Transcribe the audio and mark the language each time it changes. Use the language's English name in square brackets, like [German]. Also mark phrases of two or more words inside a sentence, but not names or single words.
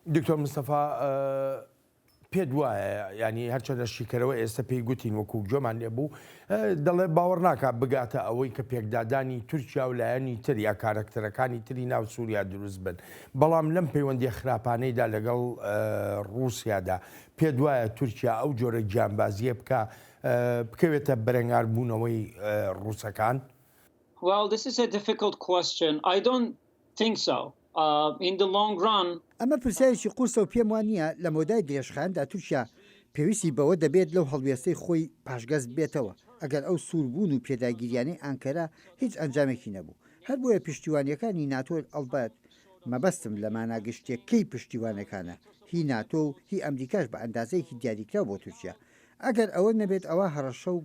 [Central Kurdish] دکتۆر مستەفا پێ وایە ینی هەرچەندە شیکەرەوە ئێستا پێی گوتین وەکو گوێمان لێبوو دەڵێ باوەڕ ناکات بگاتە ئەوەی کە پێکدادانی تورکیا و لایەنی تر یا کارکتەرەکانی تری ناو سووریا دروست بن بەڵام لەم پەیوەندی خراپانەیدا لەگەڵ رووسیادا پێ وایە تورکیا ئەو جۆرە گیانبازیە بکەوێتە بەرەنگاربوونەوەی ڕووسەکان. [English] Well, this is a difficult question. I don't think so. In the long run, [Central Kurdish] ئەمە پرسیارێکی قورسە و پێم وانە لە مۆدای درێژخاندا تورکیا پێویستی بەوە دەبێت لەو هەڵوێستەی خۆی پاشگەز بێتەوە ئەگەر ئەو سووربوون و پێداگیریانەی ئانکەرا هیچ ئەنجامێکی نەبوو هەر بۆیە پشتیوانیەکانی ناتۆ ئەڵبەت مەبەستم لە ماناگەشتێکەکەی پشتیوانەکانە هی ناتۆ و هی ئەمریکاش بە ئەندازەیەکی دیاریکرا بۆ تورکیا ئەگەر ئەوە نەبێت ئەوە هەڕەشە و